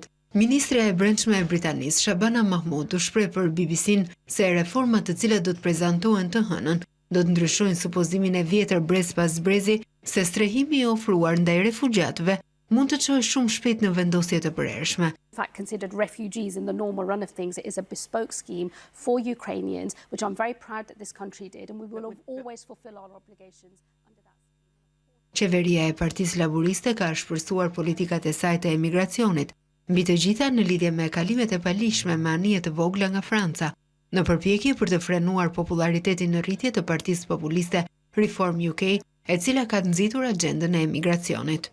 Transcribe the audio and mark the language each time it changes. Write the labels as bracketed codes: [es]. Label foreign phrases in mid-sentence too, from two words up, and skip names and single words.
[sq] Ministrja e Brendshme e Britanisë, Shabana Mahmood, u shpreh për BBC-n se reformat të cilat do të prezantohen të hënën do të ndryshojnë supozimin e vjetër brez pas brezi se strehimi i ofruar ndaj refugjatëve mund të çojë shumë shpejt në vendosje të përhershme. [en] Considered refugees in the normal run of things. It is a bespoke scheme for Ukrainians, which I'm very proud that this country did, and we will always fulfill our obligations under that. [sq] Qeveria e Partisë Laboriste ka shpërsuar politikat e saj të emigracionit, mbi të gjitha në lidhje me kalimet e palishme me anije të vogla nga Franca, në përpjekje për të frenuar popularitetin në rritje të Partisë Populiste Reform UK, e cila ka nxitur agjendën e emigracionit.